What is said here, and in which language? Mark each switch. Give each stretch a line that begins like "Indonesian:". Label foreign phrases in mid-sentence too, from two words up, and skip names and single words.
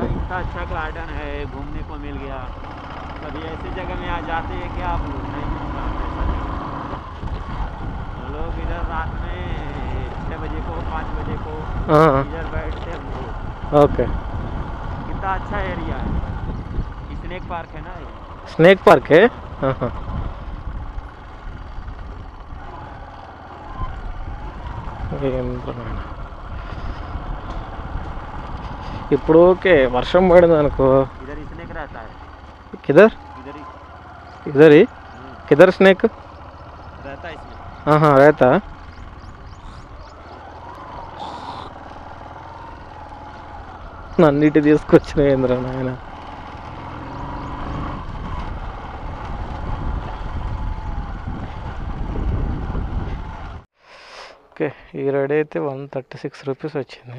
Hindi: अच्छा गार्डन है, घूमने को मिल गया. कभी ऐसी जगह में आ जाते हैं कि आप नहीं लोग इधर रात में 6 बजे को 5 बजे को इधर बैठते हैं. ओके, कितना अच्छा एरिया है. स्नेक पार्क है ना, ये स्नेक पार्क है. हाँ,
Telugu: ఇప్పుడు ఓకే, వర్షం పడింది అనుకో.
Hindi: इधर स्नेक रहता है. किधर इधर ही किधर स्नेक रहता है इसमें. हाँ रहता.
Telugu: నన్నిటి తీసుకొచ్చిన ఏంద్రా నాయన. ఓకే, ఈ రైడ్ అయితే 136 రూపీస్ వచ్చింది.